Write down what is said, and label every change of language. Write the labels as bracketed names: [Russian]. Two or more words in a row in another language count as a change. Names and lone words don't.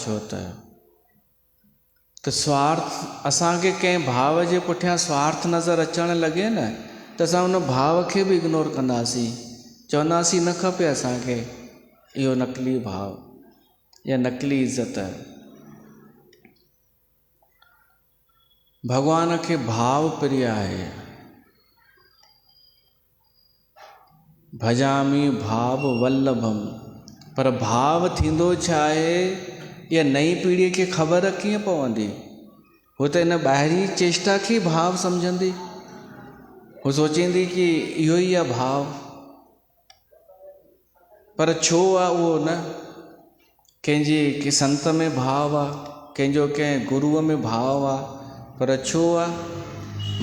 [Sindhi] छो त स्वार्थ, असांखे कंहिं भाव जे पुठियां स्वार्थ नज़र अचणु लॻे न, त असां उन भाव खे बि इग्नोर कंदासीं, चवंदासीं न खपे असांखे इहो नकली भाव या नकली इज़त। भॻवान खे भाव प्रिय आहे। [Sanskrit] भजामि भाव वल्लभम। [Sindhi] पर भाव थींदो छा आहे, इहा नई पीढ़ीअ खे ख़बर कीअं पवंदी? हू त इन ॿाहिरी चेष्टा खे भाव सम्झंदी। हू सोचींदी कि इहो ई आहे भाव, पर छो आहे उहो न। कंहिंजे संत में भाव आहे, कंहिंजो कंहिं गुरूअ में भाव आहे, पर छो आहे?